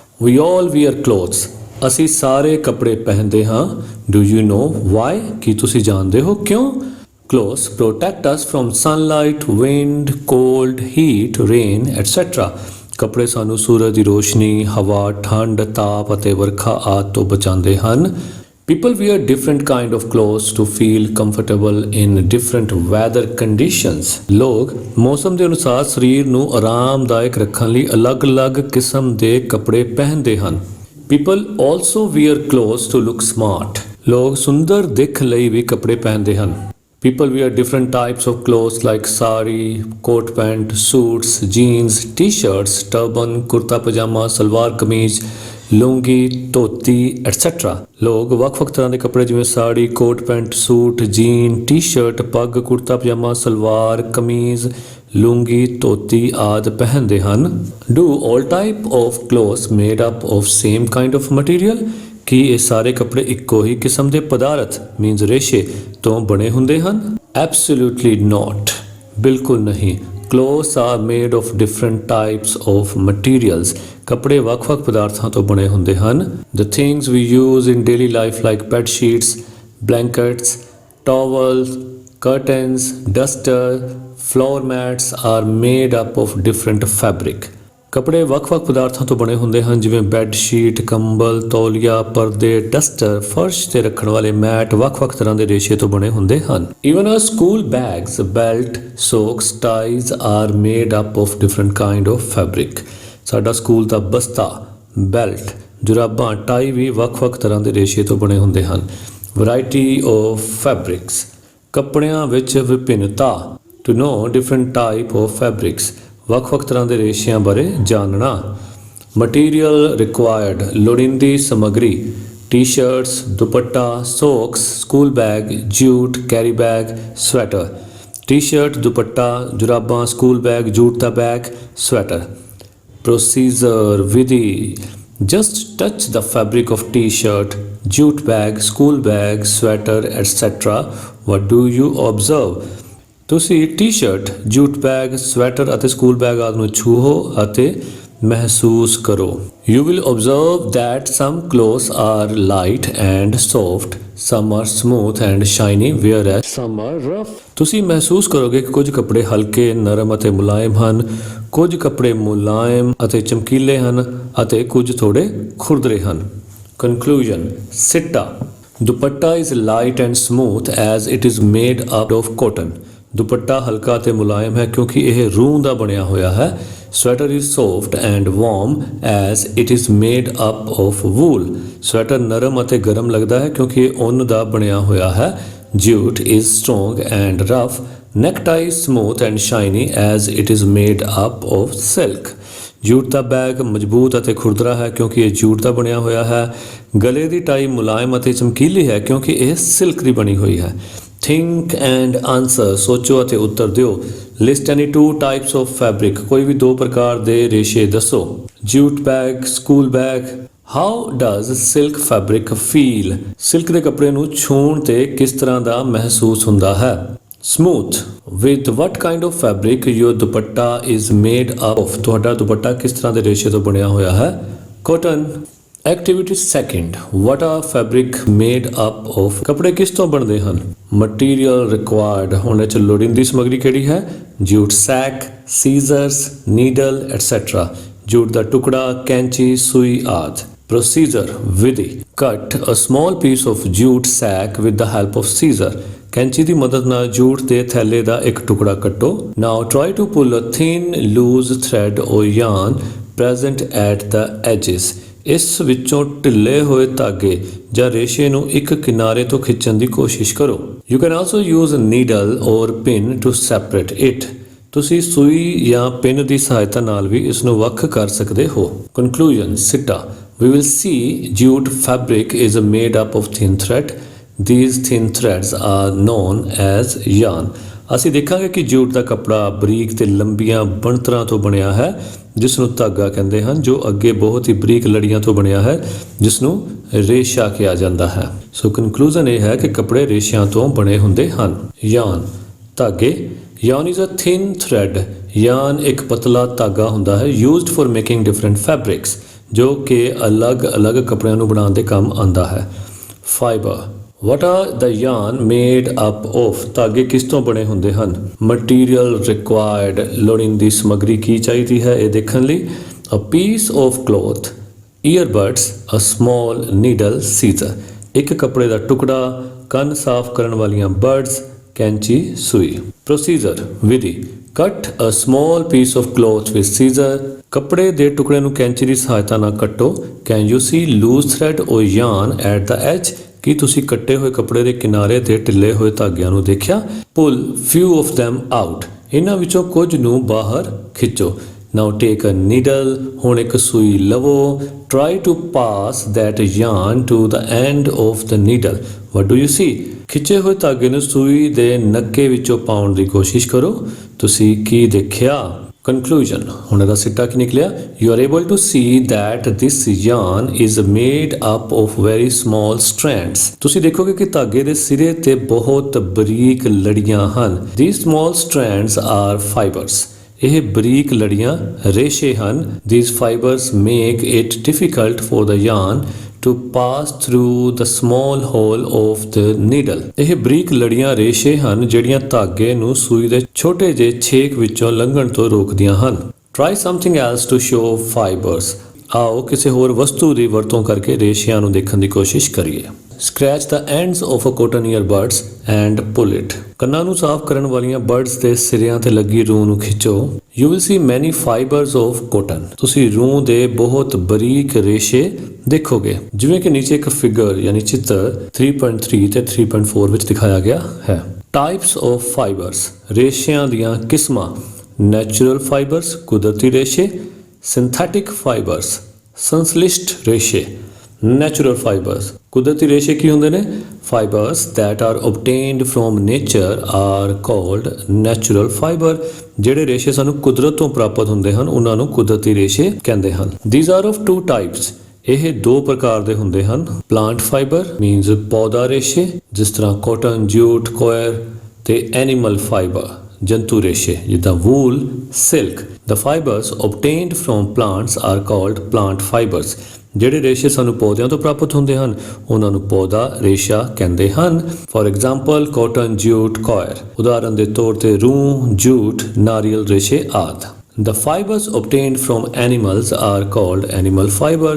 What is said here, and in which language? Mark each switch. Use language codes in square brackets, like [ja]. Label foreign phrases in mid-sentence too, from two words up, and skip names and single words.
[en] We all wear clothes, [pa] ਅਸੀਂ ਸਾਰੇ ਕੱਪੜੇ ਪਹਿਨਦੇ ਹਾਂ। [en] Do you know why? [pa] ਕੀ ਤੁਸੀਂ ਜਾਣਦੇ ਹੋ ਕਿਉਂ? [en] Clothes protect us from sunlight, wind, cold, heat, rain etcetera. [pa] ਕੱਪੜੇ ਸਾਨੂੰ ਸੂਰਜ ਦੀ ਰੋਸ਼ਨੀ, ਹਵਾ, ਠੰਡ, ਤਾਪ ਅਤੇ ਵਰਖਾ ਆਦਿ ਤੋਂ ਬਚਾਉਂਦੇ ਹਨ। [en] People wear different kind of clothes to feel comfortable in different weather conditions. [pa] ਲੋਕ ਮੌਸਮ ਦੇ ਅਨੁਸਾਰ ਸਰੀਰ ਨੂੰ ਆਰਾਮਦਾਇਕ ਰੱਖਣ ਲਈ ਅਲੱਗ-ਅਲੱਗ ਕਿਸਮ ਦੇ ਕੱਪੜੇ ਪਹਿਨਦੇ ਹਨ। [en] People also wear clothes to look smart. [pa] ਲੋਕ ਸੁੰਦਰ ਦਿੱਖ ਲਈ ਵੀ ਕੱਪੜੇ ਪਹਿਨਦੇ ਹਨ। [en] People wear different types of clothes like sari, coat pant, suits, jeans, t-shirts, turban, kurta pajama, salwar kameez, lungi, dhoti etcetera. [pa] ਲੋਕ ਵੱਖ-ਵੱਖ ਤਰ੍ਹਾਂ ਦੇ ਕੱਪੜੇ ਜਿਵੇਂ ਸਾੜੀ, ਕੋਟ ਪੈਂਟ, ਸੂਟ, ਜੀਨ, ਟੀ-ਸ਼ਰਟ, ਪੱਗ, ਕੁੜਤਾ ਪਜਾਮਾ, ਸਲਵਾਰ, ਕਮੀਜ਼, ਲੂੰਗੀ, ਧੋਤੀ ਆਦਿ ਪਹਿਨਦੇ ਹਨ। [en] Do all type of clothes made up of same kind of material? [pa] ਕੀ ਇਹ ਸਾਰੇ ਕੱਪੜੇ ਇੱਕੋ ਹੀ ਕਿਸਮ ਦੇ ਪਦਾਰਥ ਮੀਨਸ ਰੇਸ਼ੇ ਤੋਂ ਬਣੇ ਹੁੰਦੇ ਹਨ? [en] Absolutely not, [pa] ਬਿਲਕੁਲ ਨਹੀਂ। [en] Clothes are made of different types of materials. [pa] ਕੱਪੜੇ ਵੱਖ-ਵੱਖ ਪਦਾਰਥਾਂ ਤੋਂ ਬਣੇ ਹੁੰਦੇ ਹਨ। [en] The things we use in daily life like bed sheets, blankets, towels, curtains, duster, floor mats are made up of different fabric. [pa] ਕੱਪੜੇ ਵੱਖ-ਵੱਖ ਪਦਾਰਥਾਂ ਤੋਂ ਬਣੇ ਹੁੰਦੇ ਹਨ ਜਿਵੇਂ ਬੈੱਡ ਸ਼ੀਟ, ਕੰਬਲ, ਤੌਲੀਆ, ਪਰਦੇ, ਡਸਟਰ, ਫਰਸ਼ ਤੇ ਰੱਖਣ ਵਾਲੇ ਮੈਟ ਵੱਖ-ਵੱਖ ਤਰ੍ਹਾਂ ਦੇ ਰੇਸ਼ੇ ਤੋਂ ਬਣੇ ਹੁੰਦੇ ਹਨ। [en] Even our school bags, belt, socks, ties are made up of different kind of fabric. [pa] ਸਾਡਾ ਸਕੂਲ ਦਾ ਬਸਤਾ, ਬੈਲਟ, ਜੁਰਾਬਾਂ, ਟਾਈ ਵੀ ਵੱਖ-ਵੱਖ ਤਰ੍ਹਾਂ ਦੇ ਰੇਸ਼ੇ ਤੋਂ ਬਣੇ ਹੁੰਦੇ ਹਨ। [en] Variety of fabrics, [pa] ਕੱਪੜਿਆਂ ਵਿੱਚ ਵਿਭਿੰਨਤਾ। [en] To know different type of fabrics, [pa] ਵੱਖ-ਵੱਖ ਤਰ੍ਹਾਂ ਦੇ ਰੇਸ਼ਿਆਂ ਬਾਰੇ ਜਾਣਨਾ। [en] Material required, [pa] ਲੋੜੀਂਦੀ ਸਮੱਗਰੀ। [en] T-shirts, dupatta, socks, school bag, jute, carry bag, sweater. [pa] ਟੀ-ਸ਼ਰਟ, ਦੁਪੱਟਾ, ਜੁਰਾਬਾਂ, ਸਕੂਲ ਬੈਗ, ਜੂਟ ਦਾ ਬੈਗ, ਸਵੈਟਰ। ਪ੍ਰੋਸੀਜਰ, ਵਿਧੀ। [en] Just touch the fabric of T-shirt, jute bag, school bag, sweater etcetera. What do you observe? [pa] ਤੁਸੀਂ ਟੀ-ਸ਼ਰਟ, ਜੂਟ ਬੈਗ, ਸਵੈਟਰ ਅਤੇ ਸਕੂਲ ਬੈਗ ਆਦਿ ਨੂੰ ਛੂਹੋ ਅਤੇ ਮਹਿਸੂਸ ਕਰੋ। [en] You will observe that some clothes are light and soft, some are smooth and shiny, whereas some are rough. [pa] ਤੁਸੀਂ ਮਹਿਸੂਸ ਕਰੋਗੇ ਕਿ ਕੁਝ ਕੱਪੜੇ ਹਲਕੇ, ਨਰਮ ਅਤੇ ਮੁਲਾਇਮ ਹਨ, ਕੁਝ ਕੱਪੜੇ ਮੁਲਾਇਮ ਅਤੇ ਚਮਕੀਲੇ ਹਨ ਅਤੇ ਕੁਝ ਥੋੜੇ ਖੁਰਦਰੇ ਹਨ। Conclusion, ਸਿੱਟਾ। [en] ਦੁਪੱਟਾ is light and smooth as it is made up of cotton. [pa] ਦੁਪੱਟਾ ਹਲਕਾ ਅਤੇ ਮੁਲਾਇਮ ਹੈ ਕਿਉਂਕਿ ਇਹ ਰੂੰ ਦਾ ਬਣਿਆ ਹੋਇਆ ਹੈ। [en] Sweater is soft and warm as it is made up of wool. [pa] ਸਵੈਟਰ ਨਰਮ ਅਤੇ ਗਰਮ ਲੱਗਦਾ ਹੈ ਕਿਉਂਕਿ ਇਹ ਉੱਨ ਦਾ ਬਣਿਆ ਹੋਇਆ ਹੈ। [en] Jute is strong and rough. Necktie is smooth and shiny as it is made up of silk. [pa] ਜੂਟ ਦਾ ਬੈਗ ਮਜ਼ਬੂਤ ਅਤੇ ਖੁਰਦਰਾ ਹੈ ਕਿਉਂਕਿ ਇਹ ਜੂਟ ਦਾ ਬਣਿਆ ਹੋਇਆ ਹੈ। ਗਲੇ ਦੀ ਟਾਈ ਮੁਲਾਇਮ ਅਤੇ ਚਮਕੀਲੀ ਹੈ ਕਿਉਂਕਿ ਇਹ ਸਿਲਕ ਦੀ ਬਣੀ ਹੋਈ ਹੈ। [en] Think and answer, [pa] ਸੋਚੋ ਅਤੇ ਉੱਤਰ ਦਿਓ। [en] List any 2 types of fabric, [pa] ਕੋਈ ਵੀ 2 ਪ੍ਰਕਾਰ ਦੇ ਰੇਸ਼ੇ ਦੱਸੋ। [en] Jute bag, school bag. How does silk fabric feel? [pa] ਸਿਲਕ ਦੇ ਕੱਪੜੇ ਨੂੰ ਛੂਹਣ ਤੇ ਕਿਸ ਤਰ੍ਹਾਂ ਦਾ ਮਹਿਸੂਸ ਹੁੰਦਾ ਹੈ? [en] Smooth. With what kind of fabric your ਦੁਪੱਟਾ is made up of? [pa] ਤੁਹਾਡਾ ਦੁਪੱਟਾ ਕਿਸ ਤਰ੍ਹਾਂ ਦੇ ਰੇਸ਼ੇ ਤੋਂ ਬਣਿਆ ਹੋਇਆ ਹੈ? [en] Cotton. Activity second, what are fabric made up of? [pa] ਕੱਪੜੇ ਕਿਸ ਤੋਂ ਬਣਦੇ ਹਨ? [en] Material required, [pa] ਹੁਣ ਇਹ 'ਚ ਲੋੜੀਂਦੀ ਸਮੱਗਰੀ ਕਿਹੜੀ ਹੈ? [en] Jute sack, scissors, needle etcetera. [pa] ਜੂਟ ਦਾ ਟੁਕੜਾ, ਕੈਂਚੀ, ਸੂਈ ਆਦਿ। Procedure, ਵਿਧੀ। [en] Cut a small piece of jute sack with the help of scissor. [pa] ਕੈਂਚੀ ਦੀ ਮਦਦ ਨਾਲ ਜੂਟ ਦੇ ਥੈਲੇ ਦਾ ਇੱਕ ਟੁਕੜਾ ਕੱਟੋ। [en] Now try to pull a thin loose thread or yarn present at the edges. [pa] ਇਸ ਵਿੱਚੋਂ ਢਿੱਲੇ ਹੋਏ ਧਾਗੇ ਜਾਂ ਰੇਸ਼ੇ ਨੂੰ ਇੱਕ ਕਿਨਾਰੇ ਤੋਂ ਖਿੱਚਣ ਦੀ ਕੋਸ਼ਿਸ਼ ਕਰੋ। [en] You can also use a needle or pin to separate it. [pa] ਤੁਸੀਂ ਸੂਈ ਜਾਂ ਪਿੰਨ ਦੀ ਸਹਾਇਤਾ ਨਾਲ ਵੀ ਇਸ ਨੂੰ ਵੱਖ ਕਰ ਸਕਦੇ ਹੋ। Conclusion, ਸਿੱਟਾ। [en] We will see jute fabric is made up of thin thread. These thin threads are known as yarn. [pa] ਅਸੀਂ ਦੇਖਾਂਗੇ ਕਿ ਜੂਟ ਦਾ ਕੱਪੜਾ ਬਰੀਕ ਤੇ ਲੰਬੀਆਂ ਬਣਤਰਾਂ ਤੋਂ ਬਣਿਆ ਹੈ ਜਿਸ ਨੂੰ ਧਾਗਾ ਕਹਿੰਦੇ ਹਨ, ਜੋ ਅੱਗੇ ਬਹੁਤ ਹੀ ਬਰੀਕ ਲੜੀਆਂ ਤੋਂ ਬਣਿਆ ਹੈ ਜਿਸ ਨੂੰ ਰੇਸ਼ਾ ਕਿਹਾ ਜਾਂਦਾ ਹੈ। [en] So conclusion [pa] ਇਹ ਹੈ ਕਿ ਕੱਪੜੇ ਰੇਸ਼ਿਆਂ ਤੋਂ ਬਣੇ ਹੁੰਦੇ ਹਨ। [en] ਯਾਨ ਧਾਗੇ। Yarn is a thin thread. [pa] ਯਾਨ ਇੱਕ ਪਤਲਾ ਧਾਗਾ ਹੁੰਦਾ ਹੈ [en] used for making different fabrics, [pa] ਜੋ ਕਿ ਅਲੱਗ-ਅਲੱਗ ਕੱਪੜਿਆਂ ਨੂੰ ਬਣਾਉਣ ਦੇ ਕੰਮ ਆਉਂਦਾ ਹੈ। ਫਾਈਬਰ। [en] What are the yarn made up of? [pa] ਧਾਗੇ ਕਿਸ ਤੋਂ ਬਣੇ ਹੁੰਦੇ ਹਨ? [en] Material required, [pa] ਲੋੜੀਂਦੀ ਸਮੱਗਰੀ ਕੀ ਚਾਹੀਦੀ ਹੈ ਇਹ ਦੇਖਣ ਲਈ। [en] A piece of cloth, earbuds, a small needle, scissor, [pa] ਇੱਕ ਕੱਪੜੇ ਦਾ ਟੁਕੜਾ, ਕੰਨ ਸਾਫ਼ ਕਰਨ ਵਾਲੀਆਂ ਬਰਡਸ, ਕੈਂਚੀ, ਸੂਈ। [en] Procedure ਵਿਧੀ। Cut a small piece of cloth with scissor, [pa] ਕੱਪੜੇ ਦੇ ਟੁਕੜੇ ਨੂੰ ਕੈਂਚੀ ਦੀ ਸਹਾਇਤਾ ਨਾਲ ਕੱਟੋ। [en] Can you see loose thread or yarn at the edge? [pa] ਕੀ ਤੁਸੀਂ ਕੱਟੇ ਹੋਏ ਕੱਪੜੇ ਦੇ ਕਿਨਾਰੇ ਤੇ ਢਿੱਲੇ ਹੋਏ ਧਾਗਿਆਂ ਨੂੰ ਦੇਖਿਆ? [en] Pull few of them out, [pa] ਇਹਨਾਂ ਵਿੱਚੋਂ ਕੁਝ ਨੂੰ ਬਾਹਰ ਖਿੱਚੋ। [en] Now take a needle, [pa] ਹੁਣ ਇੱਕ ਸੂਈ ਲਵੋ। [en] Try to pass that yarn to the end of the needle. What do you see? [pa] ਖਿੱਚੇ ਹੋਏ ਧਾਗੇ ਨੂੰ ਸੂਈ ਦੇ ਨੱਕੇ ਵਿੱਚੋਂ ਪਾਉਣ ਦੀ ਕੋਸ਼ਿਸ਼ ਕਰੋ। ਤੁਸੀਂ ਕੀ ਦੇਖਿਆ? Conclusion, ਹੁਣ ਇਹਦਾ ਸਿੱਟਾ ਕੀ ਨਿਕਲਿਆ? [en] You are able to see that this yarn is made up of very small strands. [pa] ਤੁਸੀਂ ਦੇਖੋਗੇ ਕਿ ਧਾਗੇ ਦੇ ਸਿਰੇ ਤੇ ਬਹੁਤ ਬਰੀਕ ਲੜੀਆਂ ਹਨ। [en] These small strands are fibers. [pa] ਇਹ ਬਰੀਕ ਲੜੀਆਂ ਰੇਸ਼ੇ ਹਨ। [en] These fibers make it difficult for the yarn to pass through the small hole of the needle. [pa] ਇਹ ਬਰੀਕ ਲੜੀਆਂ ਰੇਸ਼ੇ ਹਨ ਜਿਹੜੀਆਂ ਧਾਗੇ ਨੂੰ ਸੂਈ ਦੇ ਛੋਟੇ ਜਿਹੇ ਛੇਕ ਵਿੱਚੋਂ ਲੰਘਣ ਤੋਂ ਰੋਕਦੀਆਂ ਹਨ। [en] Try something else to show fibers. [pa] ਆਓ ਕਿਸੇ ਹੋਰ ਵਸਤੂ ਦੀ ਵਰਤੋਂ ਕਰਕੇ ਰੇਸ਼ਿਆਂ ਨੂੰ ਦੇਖਣ ਦੀ ਕੋਸ਼ਿਸ਼ ਕਰੀਏ। [en] Scratch the ends of a cotton earbuds and pull it. [pa] ਕੰਨਾਂ ਨੂੰ ਸਾਫ਼ ਕਰਨ ਵਾਲੀਆਂ ਬਰਡਸ ਦੇ ਸਿਰਿਆਂ ਤੇ ਲੱਗੀ ਰੂੰ ਨੂੰ ਖਿੱਚੋ। [en] You will see many fibers of cotton. [pa] ਤੁਸੀਂ ਰੂੰ ਦੇ ਬਹੁਤ ਬਰੀਕ ਰੇਸ਼ੇ ਦੇਖੋਗੇ, ਜਿਵੇਂ ਕਿ ਨੀਚੇ ਇੱਕ ਫਿਗਰ ਯਾਨੀ ਚਿੱਤਰ 3.3 ਤੇ 3.4 ਵਿੱਚ ਦਿਖਾਇਆ ਗਿਆ ਹੈ। [en] Types of fibers, [pa] ਰੇਸ਼ਿਆਂ ਦੀਆਂ ਕਿਸਮਾਂ। [en] Natural fibers, [pa] ਕੁਦਰਤੀ ਰੇਸ਼ੇ। [en] Synthetic fibers, [pa] ਸੰਸ਼ਲਿਸ਼ਟ ਰੇਸ਼ੇ। [en] Natural fibers, [pa] ਕੁਦਰਤੀ ਰੇਸ਼ੇ ਕੀ ਹੁੰਦੇ ਨੇ? [en] Fibers that are obtained from nature are called natural fiber. [pa] ਜਿਹੜੇ ਰੇਸ਼ੇ ਸਾਨੂੰ ਕੁਦਰਤ ਤੋਂ ਪ੍ਰਾਪਤ ਹੁੰਦੇ ਹਨ ਉਹਨਾਂ ਨੂੰ ਕੁਦਰਤੀ ਰੇਸ਼ੇ ਕਹਿੰਦੇ ਹਨ। [en] These are of two types. [pa] ਇਹ ਦੋ ਪ੍ਰਕਾਰ ਦੇ ਹੁੰਦੇ ਹਨ। [en] Plant fiber means [pa] ਪੌਦਾ ਰੇਸ਼ੇ ਜਿਸ ਤਰ੍ਹਾਂ [en] cotton, jute, coir, [pa] ਤੇ [en] animal fiber [pa] ਜੰਤੂ ਰੇਸ਼ੇ ਜਿੱਦਾਂ [en] wool, silk. The fibers obtained from plants are called plant fibers. [pa] ਜਿਹੜੇ ਰੇਸ਼ੇ ਸਾਨੂੰ ਪੌਦਿਆਂ ਤੋਂ ਪ੍ਰਾਪਤ ਹੁੰਦੇ ਹਨ ਉਹਨਾਂ ਨੂੰ ਪੌਦਾ ਰੇਸ਼ਾ ਕਹਿੰਦੇ ਹਨ। [en] For example cotton, jute, coir. [pa] ਉਦਾਹਰਨ ਦੇ ਤੌਰ ਤੇ ਰੂੰ, ਜੂਟ, ਨਾਰੀਅਲ ਰੇਸ਼ੇ ਆਦਿ। [en] The fibers obtained from animals are called animal fibers.